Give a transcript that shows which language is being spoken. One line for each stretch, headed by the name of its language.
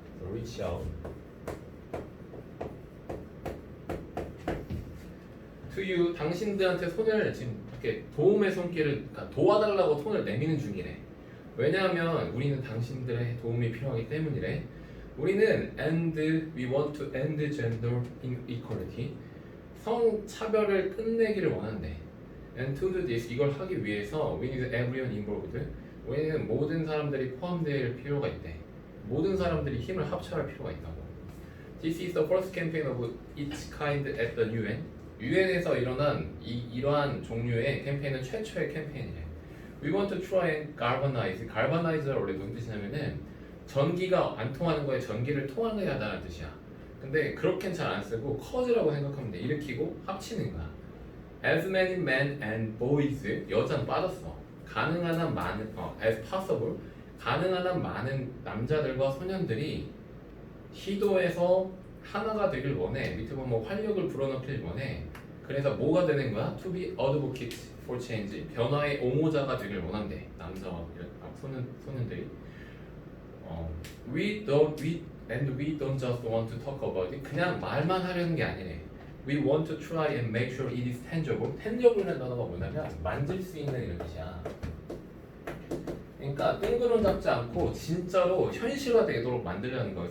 English: Reach out. To you,
Korean: 당신들한테 손을 지금 이렇게 도움의 손길을 그러니까 도와달라고 손을 내미는 중이래. 왜냐하면 우리는 당신들의 도움이 필요하기 때문이래. 우리는
English: and we want to end gender inequality.
Korean: 성차별을 끝내기를 원한대.
English: And to do this,
Korean: 이걸 하기 위해서
English: we need everyone involved.
Korean: 우리는 모든 사람들이 포함될 필요가 있대. 모든 사람들이 힘을 합쳐야 할 필요가 있다고.
English: This is the first campaign of its kind at the UN.
Korean: UN에서 일어난 이러한 종류의 캠페인은 최초의 캠페인이래.
English: We want to try and galvanize.
Korean: galvanize가 원래 무슨 뜻이냐면은 전기가 안 통하는 거에 전기를 통하게 하다는 뜻이야. 근데 그렇게는 잘 안 쓰고 cause라고 생각하면 돼. 일으키고 합치는 거야.
English: As many men and boys,
Korean: 여자는 빠졌어. 가능한 한 많은,
English: as possible,
Korean: 가능한 한 많은 남자들과 소년들이 시도해서 하나가 되길 원해. 밑에 보면 활력을 불어넣길 원해. 그래서 뭐가 되는 거야?
English: To be advocate for change.
Korean: 변화의 옹호자가 되길 원한대. 남자와 소년들이.
English: We don't just want to talk about it.
Korean: 그냥 말만 하려는 게 아니래.
English: We want to try and make sure it is tangible.
Korean: tangible이라는 단어가 뭐냐면 만질 수 있는 이런 뜻이야. 그러니까 뜬구름 잡지 않고 진짜로 현실화되도록 만들려는 거예요.